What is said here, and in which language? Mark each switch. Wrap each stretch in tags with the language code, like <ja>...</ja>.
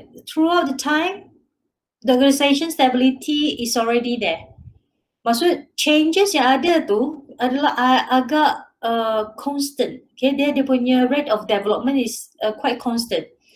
<en>Throughout the time, the organisation stability is already there.</en> <ms>Maksud changes yang ada tu adalah agak constant.</ms> <en>Okay,</en> <ms>dia punya</ms> <en>rate of development is quite constant.</en>